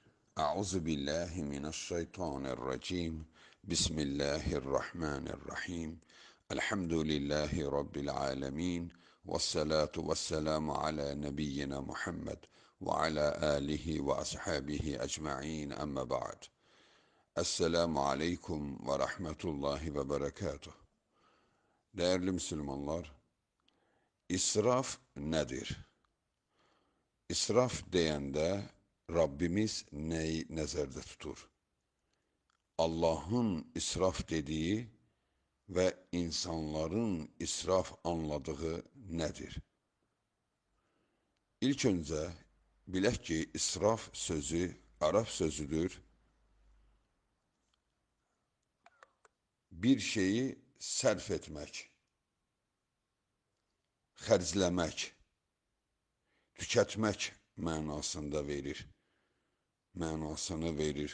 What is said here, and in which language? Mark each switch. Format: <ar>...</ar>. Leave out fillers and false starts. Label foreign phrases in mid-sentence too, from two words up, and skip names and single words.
<ar>أعوذ بالله من الشيطان الرجيم. بسم الله الرحمن الرحيم. الحمد لله رب العالمين. والصلاة والسلام على نبينا محمد وعلى آله وأصحابه أجمعين. أما بعد. السلام عليكم ورحمة الله وبركاته.</ar> <tr>Değerli Müslümanlar, israf nedir?</tr> <az>İsraf deyəndə Rabbimiz neyi nəzərdə tutur?</az> <tr>Allahın israf dediği ve insanların israf anladığı nedir?</tr> <az>İlk önce bilək ki, israf sözü Arap sözüdür. Bir şeyi sərf etmək, xərcləmək, tükətmək mənasını verir.</az>